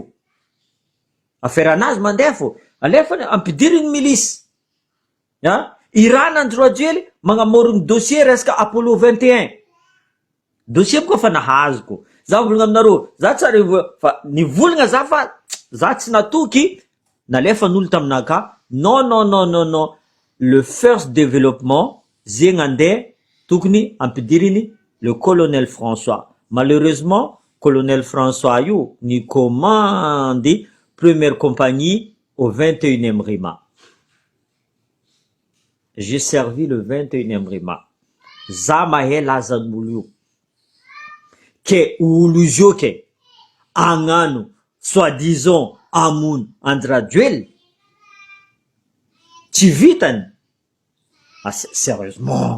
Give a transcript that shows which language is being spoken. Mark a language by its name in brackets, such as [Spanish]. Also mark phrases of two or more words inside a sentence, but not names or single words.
[Malagasy] Affaire anazy mandefo. Alefany ampidiriny milisy. Irana Andradjoely magnamorogny dossier resaka Apollo 21. Dossier boka fa nahazoko. Za volagna aminareo, za tsara fa nivolagna za fa za tsy natoky nalefan'olo taminaka. [French] Non. Le first développement [Malagasy] zegny ande tokony ampidiriny [French] le colonel François. Malheureusement, colonel François [Malagasy] io ni [French] commande première compagnie au 21e RIMA. J'ai servi le 21e RIMA. [Malagasy] Za mahe lazan'olo io. Ke olo io ke agnano soi-disant amono Andradjoely tsy vitany. [French] Sérieusement.